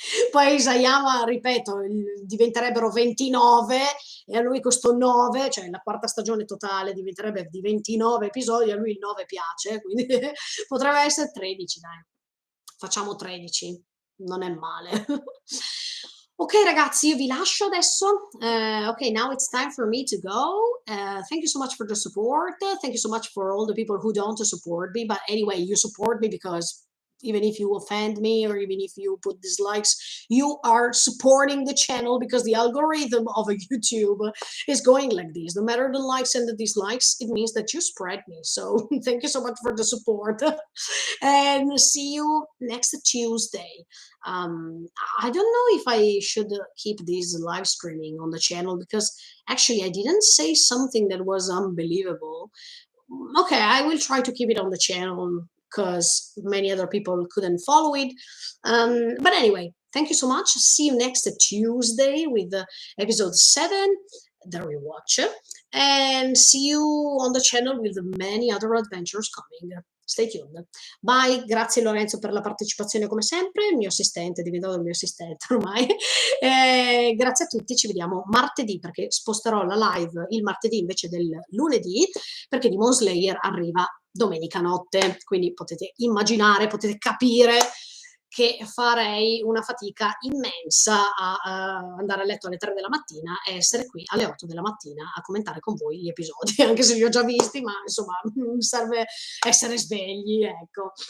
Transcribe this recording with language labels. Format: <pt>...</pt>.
<it>Poi Isayama, ripeto, diventerebbero 29 e a lui questo 9, cioè la quarta stagione totale diventerebbe di 29 episodi, a lui il 9 piace, quindi potrebbe essere 13, dai. Facciamo 13, non è male. Ok ragazzi, io vi lascio adesso.</it> <en>Ok, now it's time for me to go. Thank you so much for the support. Thank you so much for all the people who don't support me. But anyway, you support me because even if you offend me or even if you put dislikes, you are supporting the channel because the algorithm of a YouTube is going like this. No matter the likes and the dislikes, it means that you spread me. So thank you so much for the support. And see you next Tuesday. um I don't know if I should keep this live streaming on the channel because actually I didn't say something that was unbelievable. Okay, I will try to keep it on the channel because many other people couldn't follow it. But anyway, thank you so much. See you next Tuesday with episode 7, the rewatch, and see you on the channel with many other adventures coming. Stay tuned.</en> <it>Bye, grazie Lorenzo per la partecipazione come sempre, il mio assistente, è diventato il mio assistente ormai. Grazie a tutti, ci vediamo martedì perché sposterò la live il martedì invece del lunedì perché Demon Slayer arriva domenica notte, quindi potete immaginare, potete capire che farei una fatica immensa a andare a letto alle 3 della mattina e essere qui alle 8 della mattina a commentare con voi gli episodi, anche se li ho già visti, ma insomma serve essere svegli, ecco.</it>